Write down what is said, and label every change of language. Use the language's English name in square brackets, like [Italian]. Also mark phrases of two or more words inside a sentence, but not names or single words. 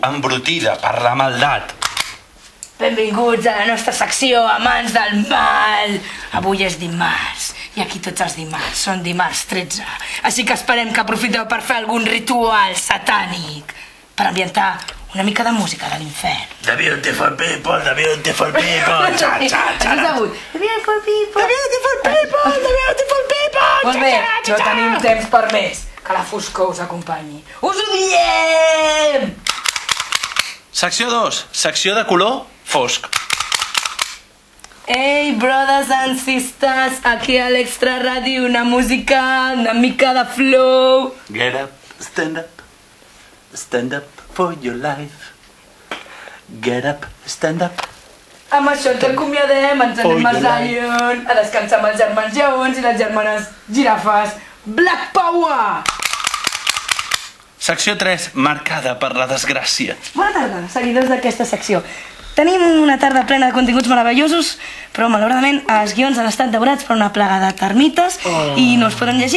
[Catalan] Embrutida per la maldat. Benvinguts a la nostra secció, amants del mal. Avui és dimarts, i aquí tots els dimarts són dimarts 13. Així que esperem que aprofiteu per fer algun ritual satànic, per ambientar una mica de música de l'infern. [English] The beautiful people, the beautiful people, [Catalan] Això és avui. [English] The beautiful people, the beautiful people, the beautiful people. [Catalan] Molt bé, no tenim temps per més. Que la foscor us acompanyi. Us ho diem! Secció 2. Secció de color fosc. [English] Hey, brothers and sisters, [Catalan] aquí a l'Extra Ràdio una música, una mica de flow. [English] Get up, stand up for your life. Get up, stand up. [Catalan] Amb això ens acomiadem, ens anem a Zion, a descansar amb els germans lleons i les germanes girafes. [English] Black Power! [Catalan] Secció 3. Marcada per la desgràcia. Bona tarda, seguidors d'aquesta secció. Tenim una tarda plena de continguts meravellosos, però malauradament els guions han estat devorats per una plaga de termites i no els podem llegir.